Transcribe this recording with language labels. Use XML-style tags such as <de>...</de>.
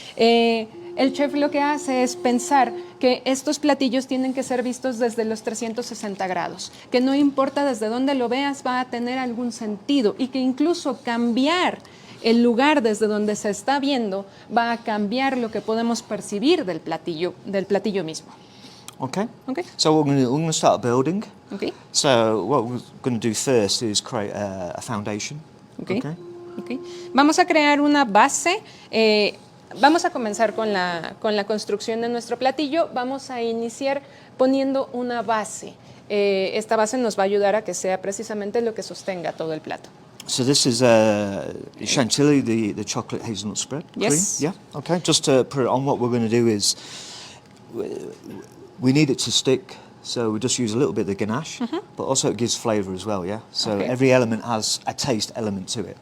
<es>El chef lo que hace es pensar que estos platillos tienen que ser vistos desde los 360 grados, que no importa desde dónde lo veas, va a tener algún sentido, y que incluso cambiar el lugar desde donde se está viendo va a cambiar lo que podemos percibir del platillo mismo.</es> <en>Okay. Okay. So we're going to start building. Okay. So what we're going to do first is create a foundation. Okay. Okay.</en> <es>Vamos a crear una base. Vamos a comenzar con la construcción de nuestro platillo. Vamos a iniciar poniendo una base. Esta base nos va a ayudar a que sea precisamente lo que sostenga todo el plato.</es> <en>So this is Chantilly, the chocolate hazelnut spread. Yes. Cream. Yeah. Okay. Just to put it on, what we're going to do is we need it to stick. So we just use a little bit of the ganache, but also it gives flavour as well. Yeah. So Okay. every element has a taste element to it.</en>